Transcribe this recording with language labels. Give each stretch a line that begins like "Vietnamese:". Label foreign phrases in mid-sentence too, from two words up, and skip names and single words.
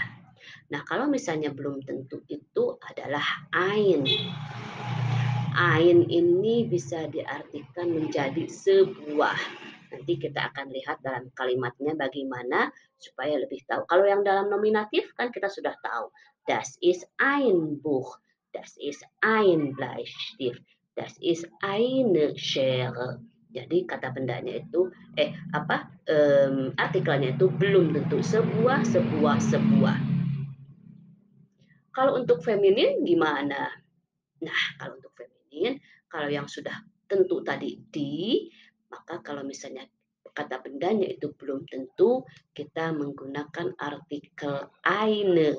Indonesian: Nah, kalau misalnya belum tentu itu adalah ein. Ein ini bisa diartikan menjadi sebuah. Nanti kita akan lihat dalam kalimatnya bagaimana supaya lebih tahu. Kalau yang dalam nominatif kan kita sudah tahu.
German: Das ist ein Buch. Das ist ein Bleistift. Das ist eine Schere.
Indonesian: Jadi kata bendanya itu artikelnya itu belum tentu sebuah. Kalau untuk feminin gimana? Nah, kalau untuk feminin, kalau yang sudah tentu tadi di, maka kalau misalnya kata bendanya itu belum tentu, kita menggunakan artikel eine.